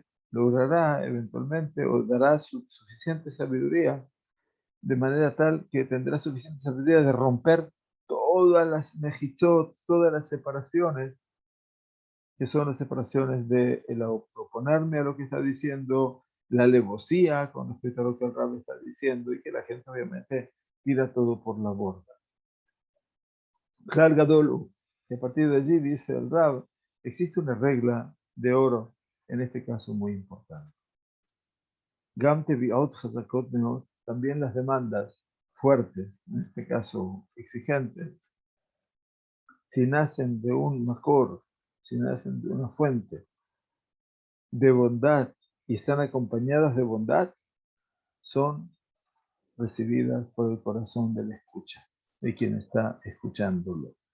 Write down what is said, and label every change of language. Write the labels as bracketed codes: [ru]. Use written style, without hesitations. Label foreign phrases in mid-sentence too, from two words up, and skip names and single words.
[es] logrará eventualmente o dará suficiente sabiduría, de manera tal que tendrá suficiente sabiduría de romper todas las mejichot, todas las separaciones, que son las separaciones de el oponerme a lo que está diciendo, la alevosía con respecto a lo que el Rab está diciendo, y que la gente obviamente tira todo por la borda. [he] כלל גדול, [es] y a partir de allí dice el Rab, existe una regla de oro, en este caso muy importante. [he] גם תביעות חזקות מאוד, [es] también las demandas fuertes, en este caso exigentes, si nacen de un makor, si nacen de una fuente de bondad y están acompañadas de bondad, son recibidas por el corazón del escucha, de quien está escuchándolo.